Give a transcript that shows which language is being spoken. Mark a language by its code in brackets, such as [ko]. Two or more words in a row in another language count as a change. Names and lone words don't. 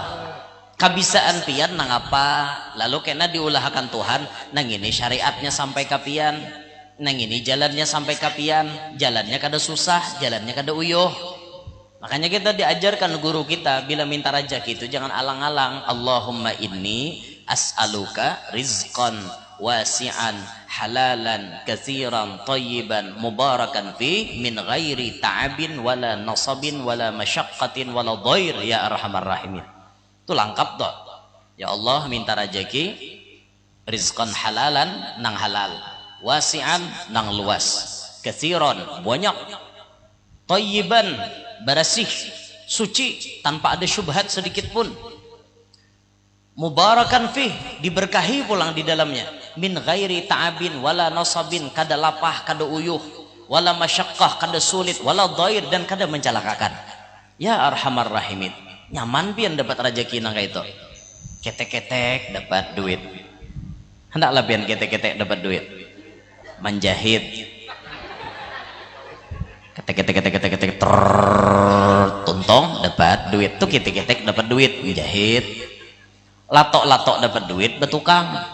[bjn] Kabisaan pian nang apa, lalu kena diulahkan Tuhan, nang ini syariatnya sampai kapian, nang ini jalannya sampai kapian, jalannya kada susah, jalannya kada uyuh. [id] Makanya kita diajarkan guru kita bila minta rezeki itu jangan alang-alang. [ar] اللهم إني أسألك رزقا واسعا حلالا كثيرا طيبا مباركا في من غير تعب ولا نصب ولا مشقة ولا ضير يا أرحم الراحمين. [bjn] Itu lengkap toh. [ar] يا الله, [bjn] minta rezeki [ar] رزقا حلالا [bjn] nang halal, wasi'an nang luas, katsiran banyak, thayyiban bersih, suci tanpa ada syubhat sedikit pun, [ar] مباركا فيه [bjn] diberkahi pulang di dalamnya, [ar] من غير تعب ولا نصب [bjn] kada lapah kada uyuh, [ar] ولا مشقة [bjn] kada sulit, [ar] ولا ضير [bjn] dan kada mencelakakan. [ar] يا أرحم الراحمين. [bjn] Nyaman pian dapat rezeki nang itu. Ketek-ketek dapat duit. Hendaklah pian ketek-ketek dapat duit. Menjahit ketek tuntong dapat duit, tuh ketek dapat duit, menjahit latok dapat duit, betukang.